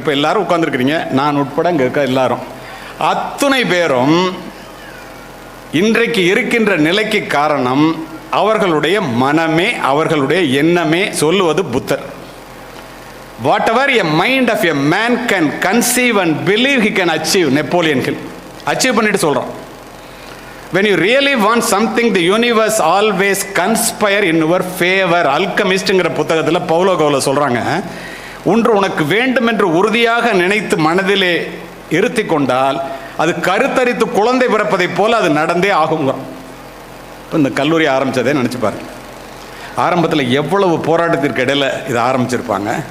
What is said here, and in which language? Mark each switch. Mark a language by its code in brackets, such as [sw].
[ta] இப்போ எல்லாரும் உட்கார்ந்துருக்கிறீங்க, நான் உட்பட இங்கே இருக்க எல்லாரும், அத்துணை பேரும் இன்றைக்கு இருக்கின்ற நிலைக்கு காரணம் அவர்களுடைய மனமே, அவர்களுடைய எண்ணமே. சொல்லுவது புத்தர். [en] Whatever a mind of a man can conceive and believe he can achieve. [ta] Napoleon hill achieve பண்ணிட்டு சொல்கிறான். [en] When you really want something, the universe always conspire in your favor. [ta] அல்கமிஸ்ட்ங்கிற புத்தகத்தில் பவுலோ கோலோ சொல்கிறாங்க, ஒன்று உனக்கு வேண்டும் என்று உறுதியாக நினைத்து மனதிலே இருத்தி கொண்டால் அது கருத்தரித்து குழந்தை பிறப்பதைப் போல அது நடந்தே ஆகுங்க. இப்போ இந்த கல்லூரி ஆரம்பித்ததே நினச்சி பாருங்க. ஆரம்பத்தில் எவ்வளவு போராட்டத்திற்கு இடையில் இதை ஆரம்பிச்சிருப்பாங்க.